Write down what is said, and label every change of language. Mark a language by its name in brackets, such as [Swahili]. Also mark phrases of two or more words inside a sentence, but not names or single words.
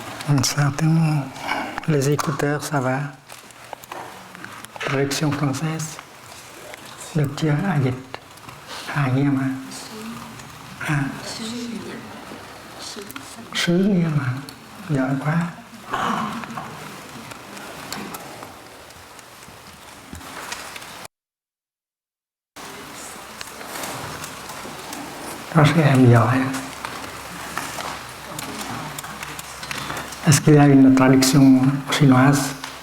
[French] Ça, les écouteurs, ça va. Traduction française. [Vietnamese] Được chưa? Dịch. Nghe mà. Sứ nghe mà. Giỏi quá. Có các em giỏi. [French] Est-ce qu'il y a une traduction chinoise?